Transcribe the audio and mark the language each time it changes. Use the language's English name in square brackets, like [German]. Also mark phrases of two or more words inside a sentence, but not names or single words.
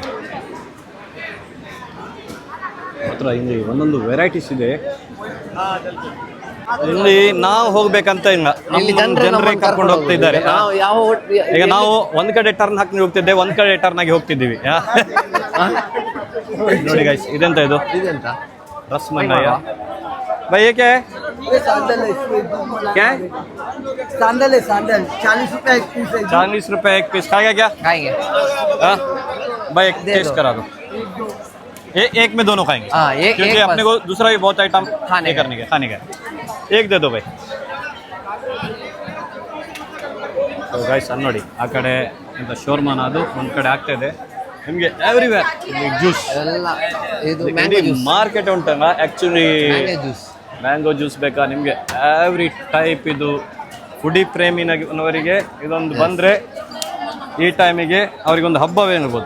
[Kannada] ಹತ್ರ ಇಲ್ಲಿ ಒಂದೊಂದು ವೆರೈಟೀಸ್ ಇದೆ. ಇಲ್ಲಿ ನಾವು ಹೋಗ್ಬೇಕಂತ ಇಲ್ಲ, ಜನರೇ ಕರ್ಕೊಂಡು ಹೋಗ್ತಾ ಇದ್ದಾರೆ. ಈಗ ನಾವು ಒಂದ್ ಕಡೆ ಟರ್ನ್ ಹಾಕಿ ಹೋಗ್ತಿದ್ದೆ, ಒಂದ್ ಕಡೆ ಟರ್ನ್ ಆಗಿ ಹೋಗ್ತಿದ್ದೀವಿ. ನೋಡಿ ಗೈಸ್, ಇದೆಂತ ಇದು? ರಸ್ಮಲಾಯಿ [Hindi] भाई ये क्या है? क्या है? सैंडल है, सैंडल 40 रुपए एक पीस है। 40 रुपए एक पीस। खाएगा क्या? खाएंगे। भाई एक टेस्ट करा दो। एक में दोनों खाएंगे। क्योंकि अपने को दूसरा भी बहुत आइटम खाने का एक दे दो भाई. [Kannada] तो गाइस ನೋಡಿ ಆ ಕಡೆ ಅಂತ ಶೋರ್ಮಾನ ಅದು ಒಂದು ಕಡೆ ಆಗ್ತಾ ಇದೆ ನಿಮಗೆ [English] everywhere juice [Kannada] ಎಲ್ಲ ಇದು [English] mango juice [Kannada] ಮಾರ್ಕೆಟ್ ಉಂಟಲ್ಲ ಆ್ಯಕ್ಚುಲಿ [English] mango juice mango juice [Kannada] ಬೇಕಾ ನಿಮಗೆ [English] every type [Kannada] ಇದು ಫುಡಿ ಪ್ರೇಮಿನವರಿಗೆ ಇದೊಂದು ಬಂದರೆ ಈ ಟೈಮಿಗೆ ಅವರಿಗೊಂದು ಹಬ್ಬವೇ ಅನ್ಬೋದು.